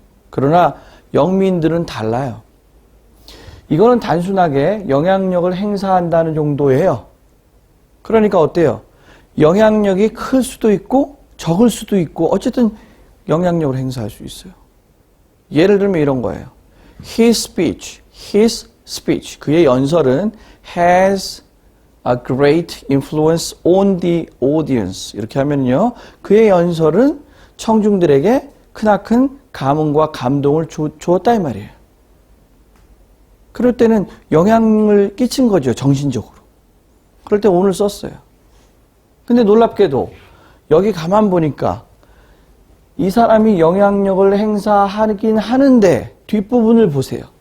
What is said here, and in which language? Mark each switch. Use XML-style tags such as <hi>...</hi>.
<ko>그러나 영민들은 달라요. 이거는 단순하게 영향력을 행사한다는 정도예요. 그러니까 어때요? 영향력이 클 수도 있고 적을 수도 있고 어쨌든 영향력을 행사할 수 있어요. 예를 들면 이런 거예요.</ko> <en>His speech,</en> <ko>그의 연설은</ko> <en>has a great influence on the audience.</en> <ko>이렇게 하면요, 그의 연설은 청중들에게 크나큰 감흥과 감동을 주었다 이 말이에요. 그럴 때는 영향을 끼친 거죠, 정신적으로. 그럴 때 오늘 썼어요. 근데 놀랍게도 여기 가만 보니까 이 사람이 영향력을 행사하긴 하는데 뒷부분을 보세요.</ko>